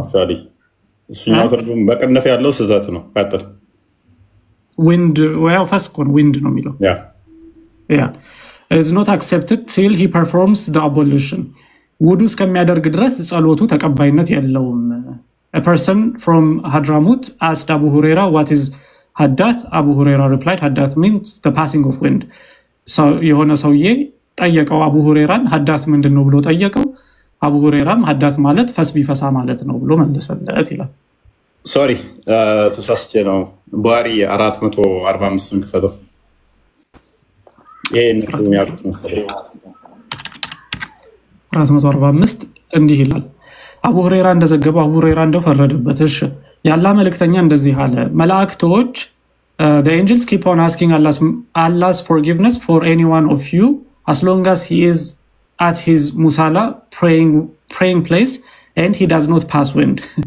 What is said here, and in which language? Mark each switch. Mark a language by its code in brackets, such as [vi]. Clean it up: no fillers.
[am] ነው። አክቹአሊ እሱኛው ትርጉም በቅንፍ ያለው ስህተት ነው። ቀጥል። [en] wind well first one wind [am] ነው የሚለው [en] yeah is not accepted till he performs the ablution [am] ውዱ እስከሚያደርግ ድረስ ጸሎቱ ተቀባይነት የለውም። [en] a person from Hadramut asked Abu Huraira what is haddath. Abu Huraira replied haddath means the passing of wind. so [am] የሆነ ሰውዬ ጠየቀው አቡ ሁሬራን ሀዳት ምንድነው ብሎ ጠየቀው። አቡ ሁሬራም ሀዳት ማለት ፈስ ቢፈሳ ማለት ነው ብሎ መለሰለት ይላል። ሶሪ ተሳስቼ ነው። ቡሃሪ 445 ክፈተው። ይሄን ነው ያሉት መሰለኝ 445 እንዲህ ይላል። አቡ ሁሬራ እንደዘገበው አቡ ሁሬራ እንደፈረደበት እሺ ያላህ መልእክተኛ እንደዚህ አለ መላእክቶች [en] the angels keep on asking Allah's forgiveness for any one of you as long as he is at his musalla praying place and he does not pass wind.